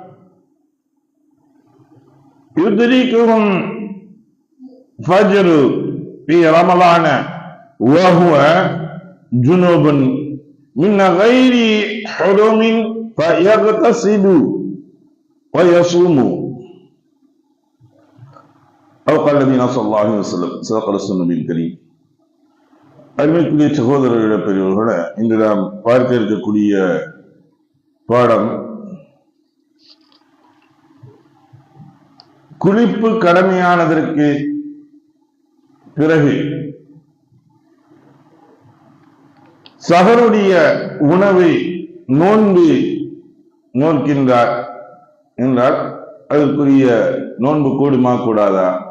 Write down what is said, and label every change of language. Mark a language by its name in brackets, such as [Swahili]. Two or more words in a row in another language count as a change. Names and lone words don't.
[Arabic] يدركهم فجر في رمضان وهو جنوب من غير حرم فيغتسل ويصوم أو قال النبي صلى الله عليه وسلم. صدق رسول النبي الكريم. [Tamil] அருமைக்குரிய சகோதரர்கள பெரியவர்களே, இன்று நாம் பார்க்க இருக்கக்கூடிய பாடம் குளிப்பு கடமையானதற்கு பிறகு சஹருடைய உணவை நோக்கின்றார் என்றால் அதற்குரிய நோன்பு கூடுமா கூடாதா?